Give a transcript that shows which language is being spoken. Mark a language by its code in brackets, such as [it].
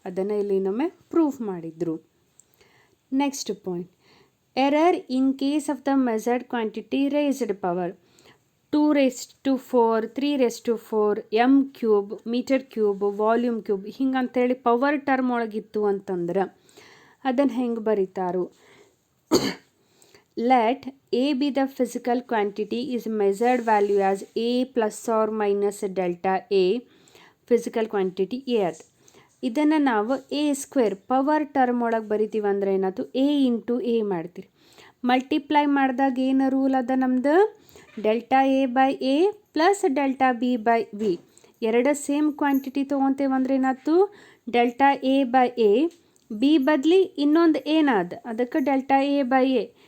[kn] ಅದನ್ನು ಇಲ್ಲಿ ಇನ್ನೊಮ್ಮೆ ಪ್ರೂಫ್ ಮಾಡಿದರು. Next point, [en] error in case of the measured quantity raised power [kn] 2⁴, 3⁴, m cube, metre cube, volume cube ಹಿಂಗಂತೇಳಿ power term ಒಳಗಿತ್ತು ಅಂತಂದ್ರೆ ಅದನ್ನು ಹೆಂಗೆ ಬರೀತಾರು. [en] Let A be the physical quantity is measured value as A plus or minus delta A physical quantity A ಅದು. [kn] ಇದನ್ನು ನಾವು A square power term ಒಳಗೆ ಬರಿತೀವಿ ಅಂದ್ರೆ ಏನಾಯ್ತು, A ಇಂಟು A ಮಾಡ್ತೀರಿ. ಮಲ್ಟಿಪ್ಲೈ ಮಾಡಿದಾಗ ಏನು ರೂಲ್ ಅದ ನಮ್ದು, [en] Delta A by A plus delta B by B. [kn] ಎರಡು ಸೇಮ್ ಕ್ವಾಂಟಿಟಿ ತೊಗೊತೇವೆ ಅಂದ್ರೆ ಏನಾಯ್ತು, delta A by A, B ಬದಲಿ ಇನ್ನೊಂದು ಏನಾದ ಅದಕ್ಕೆ ಡೆಲ್ಟಾ ಎ ಬೈ ಎ.